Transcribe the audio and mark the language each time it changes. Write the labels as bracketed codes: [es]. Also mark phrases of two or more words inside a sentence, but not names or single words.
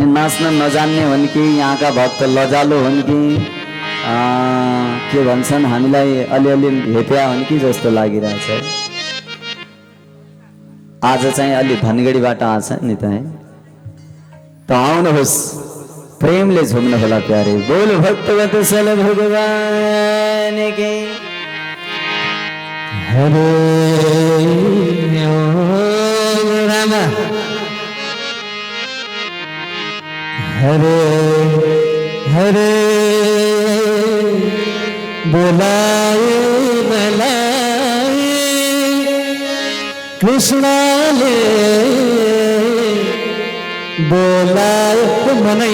[ne] नाच्न नजान्ने हुन् कि यहाँका भक्त लजालो हुन् कि के भन्छन्, हामीलाई अलिअलि हेप्या हुन् कि जस्तो लागिरहेछ है। आज चाहिँ अलि धनगढीबाट आछ नि त है। त आउनुहोस् प्रेमले झुम्नु होला प्यारे। [hi] बोल भक्तवत सल भगवान के [ne] हरे राम हरे हरे बोलाए मलाए कृष्णले बोलाए मनै